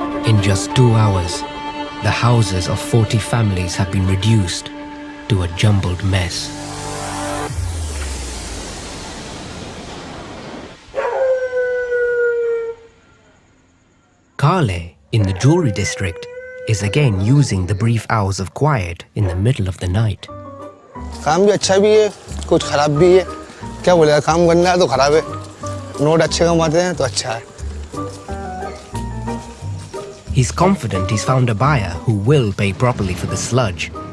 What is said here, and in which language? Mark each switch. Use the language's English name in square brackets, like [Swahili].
[English] In just 2 hours, the houses of 40 families have been reduced to a jumbled mess. Kale, in the jewelry district, is again using the brief hours of quiet in the middle of the night. [Hindi] काम भी अच्छा भी है, कुछ खराब भी है, क्या बोलेगा, काम करना है तो खराब है, नोट अच्छे कमाते हैं तो अच्छा है। [English] He's confident he's found a buyer who will pay properly for the sludge.